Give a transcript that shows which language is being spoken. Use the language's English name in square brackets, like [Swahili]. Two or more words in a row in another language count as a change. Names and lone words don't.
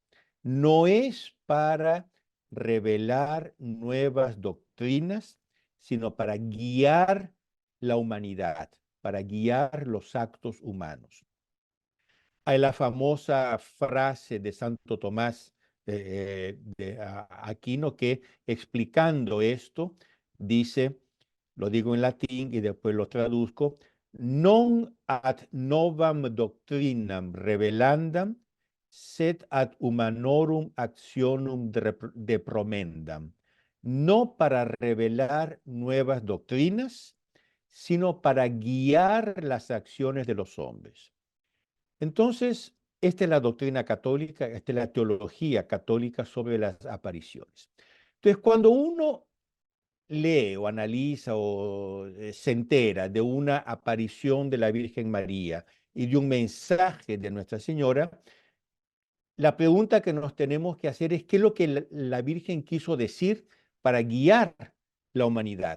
[Spanish] No es para revelar nuevas doctrinas, sino para guiar la humanidad, para guiar los actos humanos. Hay la famosa frase de Santo Tomás de Aquino que explicando esto dice, lo digo en latín y después lo traduzco, [Latin] non ad novam doctrinam revelandam, sed ad humanorum actionum depromendam. [Spanish] No para revelar nuevas doctrinas, sino para guiar las acciones de los hombres. Entonces, esta es la doctrina católica, esta es la teología católica sobre las apariciones. Entonces, cuando uno lee o analiza o se entera de una aparición de la Virgen María y de un mensaje de Nuestra Señora, la pregunta que nos tenemos que hacer es qué es lo que la Virgen quiso decir para guiar la humanidad.